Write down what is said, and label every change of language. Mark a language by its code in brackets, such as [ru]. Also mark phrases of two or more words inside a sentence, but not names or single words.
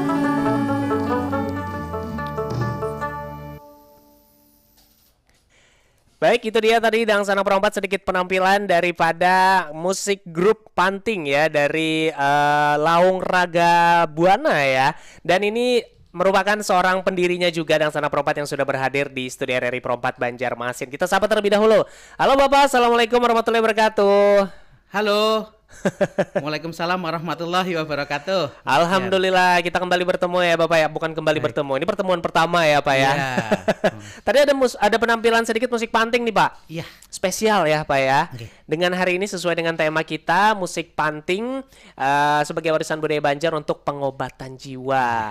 [id] Baik, itu dia tadi Dangsana Perompat, sedikit penampilan daripada musik grup Panting ya dari Laung Raga Buana ya. Dan ini merupakan seorang pendirinya juga dan sana Perompat yang sudah berhadir di studio RRI Perompat Banjarmasin. Kita sapa terlebih dahulu. Halo Bapak, [ar] السلام عليكم ورحمة الله وبركاته. [id] Halo. [ar] وعليكم السلام ورحمة الله وبركاته. [id] Alhamdulillah kita kembali bertemu ya Bapak ya. Bukan kembali bertemu, ini pertemuan pertama ya Pak ya. Iya. Tadi ada penampilan sedikit musik panting nih Pak. Iya. Spesial ya Pak ya. Oke. Dengan hari ini sesuai dengan tema kita musik panting sebagai warisan budaya Banjar untuk pengobatan jiwa.